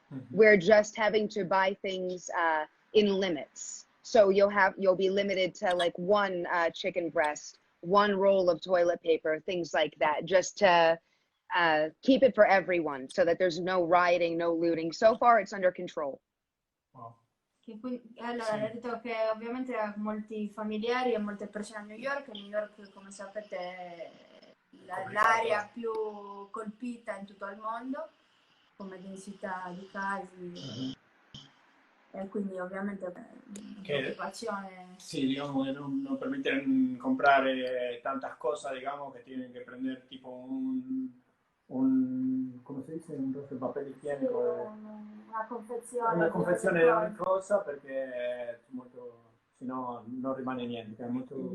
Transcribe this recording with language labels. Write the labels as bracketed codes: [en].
[en] We're just having to buy things in limits. So you'll be limited to like one chicken breast, one roll of toilet paper, things like that, just to keep it for everyone so that there's no rioting, no looting. So far, it's under control. Wow. [it] Allora, ha detto che ovviamente ha molti familiari e molte persone a New York. New York, come sapete, è l'area più colpita in tutto il mondo come densità di casi. E quindi ovviamente preocupazione. [es] Sí, digamos, que no permiten comprar tantas cosas, digamos, que tienen que prender tipo ¿cómo se dice? Un trozo de papel higiénico. [it] Una confezione di cosa perché se no non rimane niente, è molto